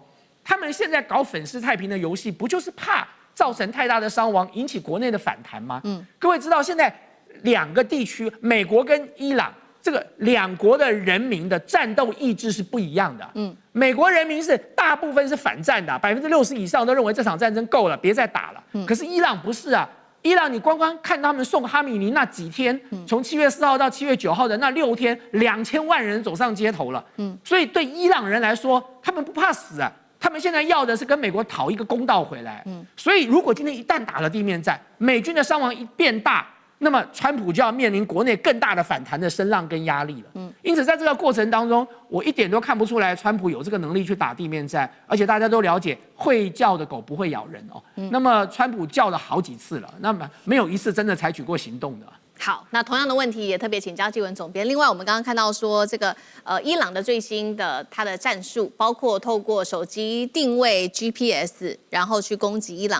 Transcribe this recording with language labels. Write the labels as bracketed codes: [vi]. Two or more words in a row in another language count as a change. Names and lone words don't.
[zh] 他們現在搞粉飾太平的遊戲，不就是怕造成太大的傷亡，引起國內的反彈嗎？各位知道現在2個地區，美國跟伊朗。這個2國的人民的戰鬥意志是不一樣的。美國人民是大部分是反戰的，60%以上都認為這場戰爭夠了，別再打了。可是伊朗不是啊，伊朗你光看他們送哈米尼那幾天，從7月4號到7月9號的那6天，2000萬人走上街頭了。所以對伊朗人來說，他們不怕死啊， 他們現在要的是跟美國討一個公道回来。所以如果今天一旦打了地面戰，美軍的傷亡一变大，那麼川普就要面臨國內更大的反彈的聲浪跟壓力了。因此在這個過程當中，我一點都看不出來川普有這個能力去打地面戰，而且大家都了解會叫的狗不會咬人哦。那麼川普叫了好幾次了，那麼沒有一次真的採取過行動的。好，那同樣的問題也特別請教繼文總編。另外，我們剛剛看到說，這個伊朗的最新的它的戰術，包括透過手機定位 GPS， 然後去攻擊伊朗。